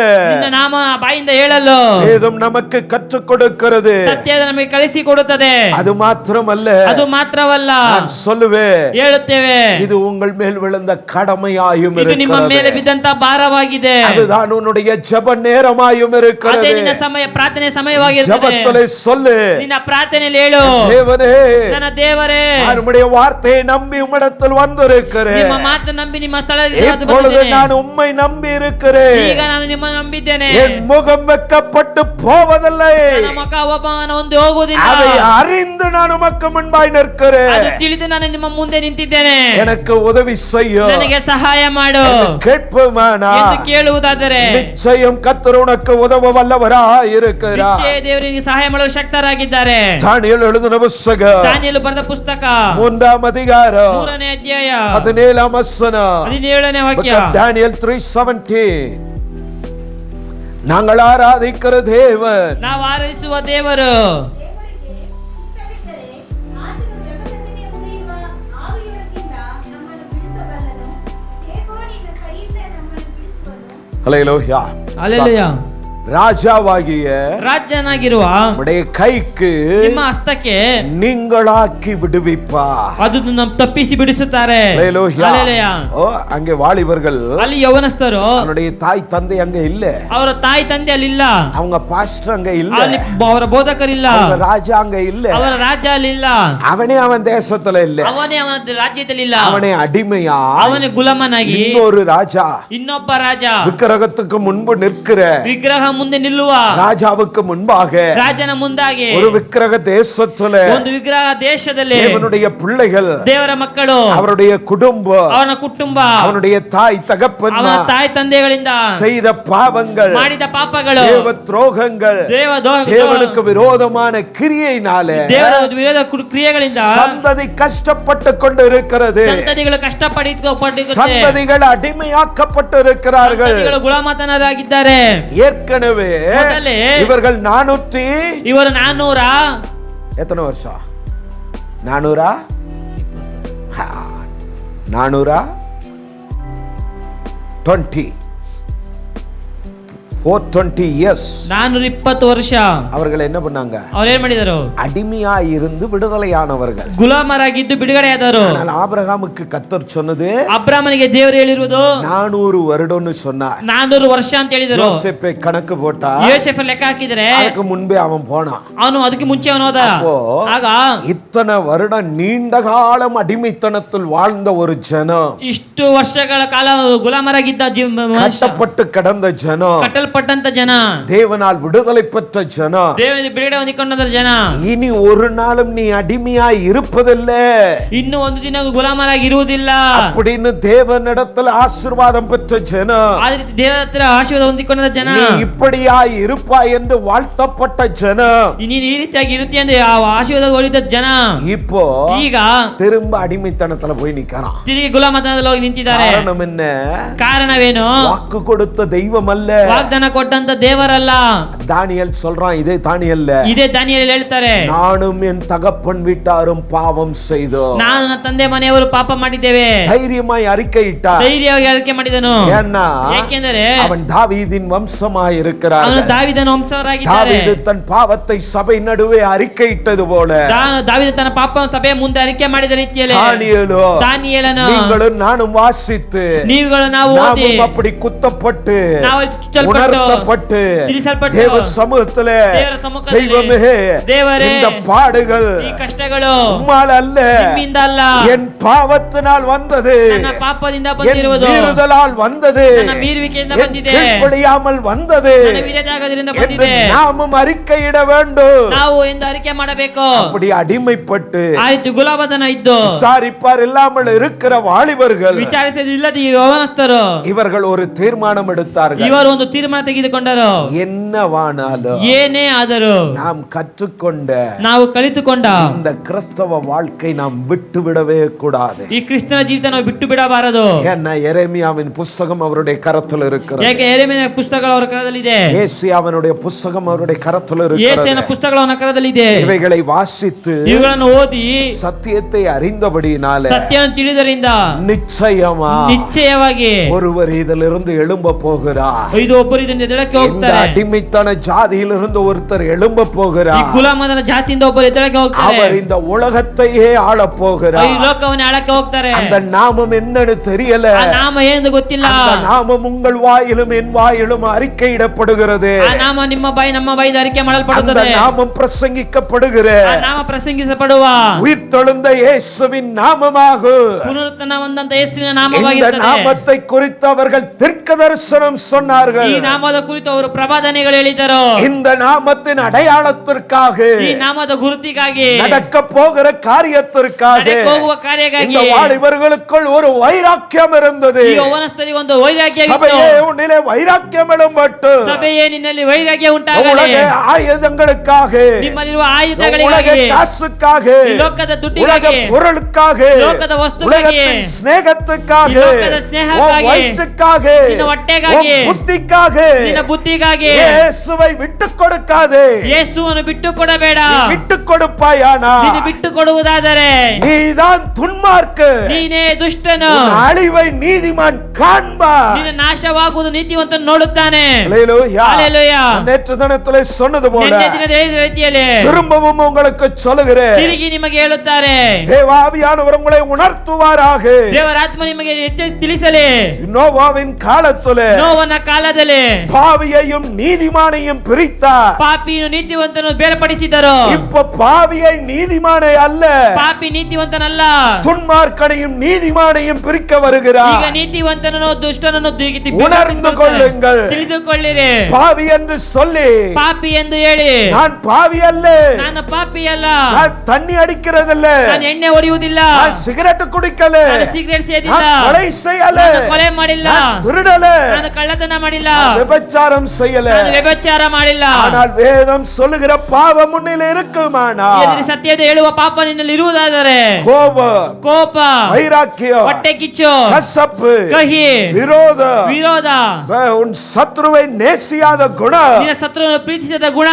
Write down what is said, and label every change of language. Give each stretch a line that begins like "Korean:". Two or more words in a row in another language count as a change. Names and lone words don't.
Kannada: ನಿನ್ನ ನಾಮ ಬಾಯಿಂದ ಹೇಳಲು
Tamil: வேதம் நமக்கு கற்றுக் கொடுக்கிறது.
Kannada: ಸತ್ಯದ ನಮಗೆ ಕಲಿಸಿ ಕೊಡುತ್ತದೆ.
Tamil: அது மாத்திரமல்ல,
Kannada: ಅದು ಮಾತ್ರವಲ್ಲ,
Tamil: நான் சொல்லுவேன்,
Kannada: ಹೇಳುತ್ತೇವೆ,
Tamil: இது உங்கள் மேல் விழுந்த கடமையாயும்
Kannada: ಇದು ನಿಮ್ಮ ಮೇಲೆ
Tamil: இருக்கிறது.
Kannada: ಬಿದ್ದಂತ ಭಾರವಾಗಿದೆ.
Tamil: அதுதான் உன்னுடைய ஜெப நேரமாயும்
Kannada: ಅದೇ
Tamil: இருக்கிறது.
Kannada: ನಿನ್ನ ಸಮಯ, ಪ್ರಾರ್ಥನೆ ಸಮಯವಾಗಿರುತ್ತದೆ.
Tamil: ஜெபத்திலே சொல்லு,
Kannada: ನಿನ್ನ ಪ್ರಾರ್ಥನೆಯಲ್ಲಿ ಹೇಳು,
Tamil: தேவனே,
Kannada: ನನ್ನ ದೇವರೇ,
Tamil: நம்முடைய வார்த்தையை நம்பி உம்மிடத்தில் வந்திருக்கிறேன்.
Kannada: ನಿಮ್ಮ ಮಾತು ನಂಬಿ ನಿಮ್ಮ ಸ್ಥಳಕ್ಕೆ
Tamil: இப்பொழுது நான் உம்மை நம்பி இருக்கிறேன்.
Kannada: ಈಗ ನಾನು ನಿಮ್ಮನ್ನು ನಂಬಿದ್ದೇನೆ.
Tamil: என் முகம் வெட்கப்பட்டு போவதில்லை.
Kannada: ನನ್ನ ಮುಖ ಅವಮಾನ ಹೊಂದಿ ಹೋಗುವುದಿಲ್ಲ.
Tamil: அதை அறிந்து நான் உமக்கு முன்பாய் நிற்கிறேன்.
Kannada: ಅದು ತಿಳಿದು ನಾನು ನಿಮ್ಮ ಮುಂದೆ ನಿಂತಿದ್ದೇನೆ.
Tamil: எனக்கு உதவி செய்ய,
Kannada: ನನಗೆ ಸಹಾಯ ಮಾಡು
Tamil: கேட்போமானா
Kannada: ಎಂದು ಕೇಳುವುದಾದರೆ,
Tamil: நிச்சயம் கர்த்தர் உனக்கு உதவ வல்லவராய் இருக்கிறார்.
Kannada: ನಿಶ್ಚಯ ದೇವರಿಗೆ ಸಹಾಯ ಮಾಡಲು ಶಕ್ತರಾಗಿದ್ದಾರೆ.
Tamil: தானியேல் எழுதின புத்தகம்
Kannada: ದಾನಿಯೇಲ ಬರೆದ ಪುಸ್ತಕ
Tamil: 3ாம் அதிகாரம்
Kannada: 3ನೇ ಅಧ್ಯಾಯ
Tamil: 17ாம் வசனம்.
Kannada: 17ನೇ ವಾಕ್ಯ.
Tamil: Daniel 3:17. நாங்கள் ஆராதிக்கிற தேவன்,
Kannada: ನಾವು ಆರಾಧಿಸುವ ದೇವರು
Tamil: ஹல்லேலூயா,
Kannada: ಹಲ್ಲೆಲೂಯಾ,
Tamil: ராஜாவாகிய
Kannada: ರಾಜನಾಗಿರುವ
Tamil: உம்முடைய கைக்கு
Kannada: ನಿಮ್ಮ ಹಸ್ತಕ್ಕೆ
Tamil: நீங்களாக்கி விடுவிப்பா.
Kannada: ಅದು ತಪ್ಪಿಸಿ ಬಿಡಿಸುತ್ತಾರೆ.
Tamil: ஹல்லேலூயா.
Kannada: ಹಲ್ಲೆಲೂಯಾ.
Tamil: ஓ, அங்கே வாலிபர்கள்,
Kannada: ಅಲ್ಲಿ ಯೌವನಸ್ಥರು,
Tamil: அவனுடைய தாய் தந்தை அங்க இல்ல,
Kannada: ಅವರ ತಾಯಿ ತಂದೆ ಅಲ್ಲಿ ಇಲ್ಲ,
Tamil: அவங்க பாஸ்டர் அங்க இல்ல,
Kannada: ಅಲ್ಲಿ ಅವರ ಬೋಧಕರಿಲ್ಲ,
Tamil: அவங்க ராஜா அங்க இல்ல,
Kannada: ಅವರ ರಾಜ ಅಲ್ಲಿ ಇಲ್ಲ,
Tamil: அவனே அவன் தேசத்துல இல்ல,
Kannada: ಅವನೇ ಅವನ ರಾಜ್ಯದಲ್ಲಿ ಇಲ್ಲ,
Tamil: அவனே அடிமையா,
Kannada: ಅವನೇ ಗುಲಾಮನಾಗಿ
Tamil: இன்னொரு ராஜா,
Kannada: ಇನ್ನೊಬ್ಬ ರಾಜ
Tamil: விக்கிரகத்துக்கு முன்பு நிற்கிற
Kannada: ವಿಗ್ರಹ ಮುಂದೆ ನಿಲ್ಲುವ
Tamil: ராஜாவுக்கு முன்பாக
Kannada: ರಾಜನ ಮುಂದಾಗಿ
Tamil: ஒரு விக்கிரக தேசத்துல
Kannada: ಒಂದು ವಿಗ್ರಹ ದೇಶದಲ್ಲಿ
Tamil: தேவனுடைய பிள்ளைகள்,
Kannada: ದೇವರ ಮಕ್ಕಳು,
Tamil: அவருடைய குடும்பம்,
Kannada: ಅವನ ಕುಟುಂಬ,
Tamil: அவனுடைய தாய் தகப்பன்
Kannada: ಅವನ ತಾಯಿ ತಂದೆಗಳಿಂದ
Tamil: செய்த பாவங்கள்,
Kannada: ಮಾಡಿದ ಪಾಪಗಳು,
Tamil: தேவ துரோகங்கள், தேவனுக்கு விரோதமான கிரியையினாலே
Kannada: ದೇವರ ವಿರೋಧ ಕ್ರಿಯೆಗಳಿಂದ
Tamil: சந்ததி கஷ்டப்பட்டு கொண்டு இருக்கிறது.
Kannada: ಸಂತತಿಗಳು ಕಷ್ಟಪಟ್ಟು
Tamil: சந்ததிகள் அடிமையாக்கப்பட்டு இருக்கிறார்கள்.
Kannada: ಗುಲಾಮತನರಾಗಿದ್ದಾರೆ.
Tamil: ஏற்கனவே இவர்கள் 400
Kannada: ಇವರು 400
Tamil: எத்தனை வருஷம் 400 420 years
Kannada: 420 ವರ್ಷ
Tamil: அவர்கள் என்ன பண்ணாங்க?
Kannada: ಅವ್ರು ಏನ್ ಮಾಡಿದರು?
Tamil: அடிமையா இருந்து விடுதலையானவர்கள்.
Kannada: ಗುಲಾಮರಾಗಿದ್ದು ಬಿಡುಗಡೆಯಾದರು.
Tamil: ஆனால் ஆபிரகாமுக்கு கர்த்தர் சொன்னது,
Kannada: ಅಬ್ರಾಮನಿಗೆ ದೇವರು ಹೇಳಿರುವುದು
Tamil: 400 வருடம்னு சொன்னார்.
Kannada: 400 ವರ್ಷ ಅಂತ ಹೇಳಿದರು.
Tamil: யோசேப்பை கணக்கு போட்டா
Kannada: ಯೋಸೇಫ ಲೆಕ್ಕ ಹಾಕಿದ್ರೆ
Tamil: அதுக்கு முன்பே அவன் போனான்.
Kannada: ಅವನು ಅದಕ್ಕೆ ಮುಂಚೆ ಅವನು ಹೋದ. ಆಗ
Tamil: இத்தனை வருடம் நீண்ட காலம் அடிமைத்தனத்தில் வாழ்ந்த ஒரு ஜனம்,
Kannada: ಇಷ್ಟು ವರ್ಷಗಳ ಕಾಲ ಗುಲಾಮರಾಗಿದ್ದ
Tamil: கட்டப்பட்டு கிடந்த ஜனம்,
Kannada: ಕಟ್ಟಲ್ಪಟ್ಟಂತ ಜನ,
Tamil: தேவனால் விடுதலை பெற்ற ஜனம்,
Kannada: ದೇವರಿಂದ ಬಿಡುಗಡೆ ಹೊಂದಿಕೊಂಡ ಜನ,
Tamil: இனி ஒரு நாளும் நீ அடிமையாய் இருப்பதில்லை,
Kannada: ಇನ್ನು ಒಂದು ದಿನ ಗುಲಾಮರಾಗಿ ಇರುವುದಿಲ್ಲ
Tamil: அப்படின்னு தேவனிடத்தில் ஆசீர்வாதம் பெற்ற ஜனம்,
Kannada: ಆ ರೀತಿ ದೇವರ ಹತ್ರ ಆಶೀರ್ವಾದ ಹೊಂದಿಕೊಂಡ ಜನ,
Tamil: நீ இப்படியாய் இருப்பாய் என்று வாழ்த்தப்பட்ட ஜனம்,
Kannada: ನೀನು ಈ ರೀತಿಯಾಗಿ ಇರುತ್ತಿ ಅಂದ್ರೆ ಆ ಆಶೀರ್ವಾದ ಹೊಂದಿದ ಜನ
Tamil: இப்போ
Kannada: ಈಗ
Tamil: திரும்ப அடிமைத்தனத்துல போய் நிக்கிறான்.
Kannada: ತಿರುಗಿ ಗುಲಾಮತನದಲ್ಲಿ ಹೋಗಿ ನಿಂತಿದ್ದಾರೆ.
Tamil: காரணம் என்ன?
Kannada: ಕಾರಣವೇನು?
Tamil: வாக்கு கொடுத்த தெய்வம் அல்ல,
Kannada: ವಾಗ್ದಾನ ಕೊಟ್ಟಂತ ದೇವರಲ್ಲ.
Tamil: தானியேல் சொல்றான், இதே தானியேல்ல,
Kannada: ಇದೇ ದಾನಿಯೇಲಲ್ಲಿ ಹೇಳ್ತಾರೆ,
Tamil: நானும் என் தகப்பன் வீட்டாரும் பாவம் செய்தோம்,
Kannada: ನಾನು ನನ್ನ ತಂದೆ ಮನೆಯವರು ಪಾಪ ಮಾಡಿದ್ದೇವೆ.
Tamil: தைரியமாய் அறிக்கையிட்டார்.
Kannada: ಧೈರ್ಯವಾಗಿ ಹೇಳಿಕೆ ಮಾಡಿದನು.
Tamil: ஏன்னா
Kannada: ಯಾಕೆಂದರೆ
Tamil: அவன் தாவீதின் வம்சமாய் இருக்கிறார்.
Kannada: ಅವನು ದಾವೀದನ ವಂಶವರಾಗಿದ್ದಾರೆ.
Tamil: தாவீது தன் பாவத்தை சபை நடுவே அறிக்கையிட்டது போல
Kannada: ದಾವೀದ ತನ್ನ ಪಾಪವನ್ನು ಸಭೆಯ ಮುಂದೆ ಅರಿಕೆ ಮಾಡಿದ ರೀತಿಯಲ್ಲಿ ದಾನಿಯೇಲನು
Tamil: நீங்களும் நானும் வாசித்து
Kannada: ನೀವುಗಳು ನಾವು ಓದಿ
Tamil: நாமும் அப்படி குத்தப்பட்டு
Kannada: ನಾವು
Tamil: உணர்த்தப்பட்டு
Kannada: ತಿಳಿಸಲ್ಪಟ್ಟು
Tamil: தேவ சமூகத்திலே
Kannada: ದೇವರ ಸಮ್ಮುಖದಲ್ಲಿ
Tamil: தெய்வமே
Kannada: ದೇವರೇ
Tamil: இந்த பாடுகள்
Kannada: ಈ ಕಷ್ಟಗಳು
Tamil: உம்மால் அல்ல
Kannada: ನಿಮ್ಮಿಂದ ಅಲ್ಲ
Tamil: என் பாவத்தினால் வந்தது,
Kannada: ನನ್ನ ಪಾಪದಿಂದ
Tamil: என்
Kannada: ಬಂದಿರುವುದು,
Tamil: மீறுதலால் வந்தது,
Kannada: ನನ್ನ ಮೀರುವಿಕೆಯಿಂದ
Tamil: என்
Kannada: ಬಂದಿದೆ,
Tamil: கீழ்ப்படியாமல் வந்தது
Kannada: ನನ್ನ ವಿರೋಧಾಗದಿಂದ
Tamil: என்று
Kannada: ಬಂದಿದೆ.
Tamil: நாமும் அறிக்கையிட வேண்டும்.
Kannada: ನಾವು ಎಂದು ಅರಿಕೆ ಮಾಡಬೇಕು.
Tamil: அப்படி அடிமைப்பட்டு
Kannada: ಆ ರೀತಿ ಗುಲಾಮತನ ಇದ್ದು
Tamil: விசாரிப்பார் இல்லாமல் இருக்கிற வாலிபர்கள்,
Kannada: ವಿಚಾರಿಸದಿಲ್ಲದ ಈ ಯೌವನಸ್ಥರು
Tamil: இவர்கள் ஒரு தீர்மானம் எடுத்தார்கள்.
Kannada: ಇವರು ಒಂದು ತೀರ್ಮಾನ ತೆಗೆದುಕೊಂಡರು.
Tamil: என்னவானாலும்
Kannada: ಏನೇ ಆದರೂ
Tamil: நாம் கற்றுக்கொண்ட
Kannada: ನಾವು ಕಲಿತುಕೊಂಡ
Tamil: இந்த கிறிஸ்தவ வாழ்க்கை நாம் விட்டு விடவே கூடாது.
Kannada: ಈ ಕ್ರಿಸ್ತನ ಜೀವಿತ ನಾವು ಬಿಟ್ಟು ಬಿಡಬಾರದು.
Tamil: ஏன்னா எரேமியாவின் புஸ்தகம் அவருடைய கரத்தில் இருக்கிறது.
Kannada: ಯಾಕೆ ಯೆರೆಮೀಯನ ಪುಸ್ತಕಗಳು ಅವರ ಕರದಲ್ಲಿದೆ.
Tamil: ஏசாயாவினுடைய புஸ்தகம் அவருடைய கரத்தில்
Kannada: ಯೆಶಾಯನ
Tamil: இருக்கிறது.
Kannada: ಪುಸ್ತಕಗಳು ಅವನ ಕರದಲ್ಲಿದೆ.
Tamil: இவைகளை வாசித்து
Kannada: ಇವುಗಳನ್ನು ಓದಿ
Tamil: சத்தியத்தை அறிந்தபடியினாலே
Kannada: ಸತ್ಯವನ್ನು ತಿಳಿದರಿಂದ ನಿಶ್ಚಯವಾಗಿ
Tamil: ஒருவர் இதிலிருந்து எழும்ப போகிறார்.
Kannada: ಇದು ಒಬ್ಬರು ಇದರಿಂದ ಎದ್ದೇಳಕ್ಕೆ
Tamil: இந்த
Kannada: ಹೋಗ್ತಾರೆ.
Tamil: அடிமைத்தன ஜாதியிலிருந்து ஒருத்தர் எழும்ப
Kannada: ಈ
Tamil: போகிறார்.
Kannada: ಗುಲಾಮನ ಜಾತಿಯಿಂದ ಒಬ್ಬರು ಎದ್ದೇಳಕ್ಕೆ ಹೋಗ್ತಾರೆ.
Tamil: அவர் இந்த உலகத்தையே ஆள
Kannada: ಈ
Tamil: போகிறார்.
Kannada: ಲೋಕವನ್ನು ಆಳಕ್ಕೆ ಹೋಗ್ತಾರೆ.
Tamil: அந்த நாமம் என்னன்னு தெரியல,
Kannada: ಆ ನಾಮ ಏನೆಂದು ಗೊತ್ತಿಲ್ಲ.
Tamil: அந்த நாமம் உங்கள் வாயிலும் என் வாயிலும் அறிக்கையிடப்படுகிறது.
Kannada: ಆ ನಾಮ ನಿಮ್ಮ ಬಾಯಿ ನಮ್ಮ ಬಾಯಿಂದ ಅರಿಕೆ
Tamil: அந்த
Kannada: ಮಾಡಲ್ಪಡುತ್ತದೆ.
Tamil: நாமம் பிரசங்கிக்கப்படுகிற
Kannada: ಆ ನಾಮ ಪ್ರಸಂಗಿಸಪಡುವ
Tamil: உயிர்த்தெழுந்த இயேசுவின் நாமமாகும்.
Kannada: ಪುನರುತ್ಥಾನ ಹೊಂದಂತ ಯೇಸುವಿನ
Tamil: இந்த
Kannada: ನಾಮವಾಗಿರುತ್ತದೆ.
Tamil: நாமத்தை குறித்து அவர்கள் தீர்க்க தரிசனம் சொன்னார்கள்.
Kannada: ಈ ನಾಮದ ಕುರಿತು ಅವರು ಪ್ರವಾದನೆಗಳು ಹೇಳಿದರು.
Tamil: இந்த நாமத்தின் அடையாளத்திற்காக,
Kannada: ಈ ನಾಮದ ಗುರುತಿಗಾಗಿ,
Tamil: நடக்க போகிற காரியத்திற்காக
Kannada: ನಡೆದು ಹೋಗುವ ಕಾರ್ಯಕ್ಕಾಗಿ
Tamil: இந்த வாலிபர்களுக்குள் ஒரு வைராக்கியம் இருந்தது.
Kannada: ಈ ಯೌವನಸ್ಥರಿಗೆ ಒಂದು ವೈರಾಗ್ಯವಿತ್ತು.
Tamil: சபையே உன்னிலே வைராக்கியம் எழும்பட்டு,
Kannada: ಸಭೆಯೇ ನಿನ್ನಲ್ಲಿ ವೈರಾಗ್ಯ
Tamil: உலக
Kannada: ಉಂಟಾಗಲಿ.
Tamil: ஆயுதங்களுக்காக,
Kannada: ನಿಮ್ಮಲ್ಲಿರುವ
Tamil: உலக
Kannada: ಆಯುಧಗಳಿಗಾಗಿ,
Tamil: காசுக்காக,
Kannada: ಈ ಲೋಕದ
Tamil: உலக
Kannada: ದುಡ್ಡಿಗಾಗಿ,
Tamil: பொருளுக்காக,
Kannada: ಲೋಕದ ವಸ್ತುಗಾಗಿ,
Tamil: உலகத்தின் ஸ்நேகத்துக்காக,
Kannada: ಈ ಲೋಕದ ಸ್ನೇಹಕ್ಕಾಗಿ,
Tamil: உன் வயிற்றுக்காக,
Kannada: ನಿನ್ನ ಹೊಟ್ಟೆಗಾಗಿ,
Tamil: உன் புத்திக்காக
Kannada: ನಿನ್ನ ಬುದ್ಧಿಗಾಗಿ
Tamil: இயேசுவை விட்டுக் கொடுக்காதே.
Kannada: ಯೇಸುವನ್ನು ಬಿಟ್ಟು ಕೊಡಬೇಡ.
Tamil: விட்டுக் கொடுப்பாயானா
Kannada: ನೀನು ಬಿಟ್ಟು ಕೊಡುವುದಾದರೆ
Tamil: நீதான் துன்மார்க்கு,
Kannada: ನೀನೇ ದುಷ್ಟನು.
Tamil: உன் அழிவை நீதிமான் காண்பார்.
Kannada: ನಿನ್ನ ನಾಶವಾಗುವುದು ನೀತಿವಂತನು ನೋಡುತ್ತಾನೆ.
Tamil: அல்லேலூயா. அல்லேலூயா. நேற்று தினத்திலே சொன்னது போல
Kannada: ನಿನ್ನೆ ದಿನದ ಹೇಳಿದ ರೀತಿಯಲ್ಲಿ
Tamil: திரும்பவும் உங்களுக்கு சொல்லுகிறேன்,
Kannada: ತಿರುಗಿ ನಿಮಗೆ ಹೇಳುತ್ತಾರೆ,
Tamil: தேவாவியானவர் உங்களை உணர்த்துவாராக.
Kannada: ದೇವರ ಆತ್ಮ ನಿಮಗೆ ಎಚ್ಚರಿಸಿ ತಿಳಿಸಲಿ.
Tamil: நோவாவின் காலத்திலே
Kannada: ನೋವನ ಕಾಲದಲ್ಲಿ
Tamil: பாவியையும் நீதிமானையும் பிரித்தார்.
Kannada: ಪಾಪಿಯನ್ನು ನೀತಿವಂತನು ಬೇರ್ಪಡಿಸಿದರು.
Tamil: இப்ப பாவியை நீதிமானை அல்ல,
Kannada: ಪಾಪಿ ನೀತಿವಂತನಲ್ಲ,
Tamil: துன்மார்க்கனையும் நீதிமானையும் பிரிக்க வருகிறார்.
Kannada: ಈಗ ನೀತಿವಂತನನ್ನು ದುಷ್ಟನನ್ನು
Tamil: உணர்ந்து கொள்ளுங்கள்.
Kannada: ತಿಳಿದುಕೊಳ್ಳಿರಿ.
Tamil: பாவி என்று சொல்லி
Kannada: ಪಾಪಿ ಎಂದು ಹೇಳಿ,
Tamil: நான் பாவி அல்ல,
Kannada: ನಾನು ಪಾಪಿ ಅಲ್ಲ,
Tamil: நான் தண்ணி அடிக்கிறதில்ல,
Kannada: ನಾನು ಎಣ್ಣೆ ಹೊಡೆಯುವುದಿಲ್ಲ,
Tamil: நான் சிகரெட் குடிக்கல,
Kannada: ನಾನು ಸಿಗರೇಟ್ ಸೇದಿಲ್ಲ,
Tamil: நான் கொலை செய்யல,
Kannada: ನಾನು ಕೊಲೆ ಮಾಡಿಲ್ಲ,
Tamil: நான் திருடல,
Kannada: ನಾನು ಕಳ್ಳತನ ಮಾಡಿಲ್ಲ,
Tamil: நான் விபச்சாரம் செய்யல,
Kannada: ನಾನು ವ್ಯಭಿಚಾರ ಮಾಡಿಲ್ಲ.
Tamil: ஆனால் வேதம் சொல்லுகிற பாவம் உன்னில் இருக்குமானா,
Kannada: ಎದುರು ಸತ್ಯದ ಹೇಳುವ ಪಾಪ ನಿನ್ನಲ್ಲಿ ಇರುವುದಾದರೆ
Tamil: கோபம்,
Kannada: ಕೋಪ,
Tamil: வைராக்கியம்,
Kannada: ಹೊಟ್ಟೆ ಕಿಚ್ಚು,
Tamil: கசப்பு,
Kannada: ಕಹಿ,
Tamil: விரோதம்,
Kannada: ವಿರೋಧ,
Tamil: உன் சத்ருவை நேசியாத குணம்,
Kannada: ನಿನ್ನ ಶತ್ರುವನ್ನು ಪ್ರೀತಿಸದ ಗುಣ,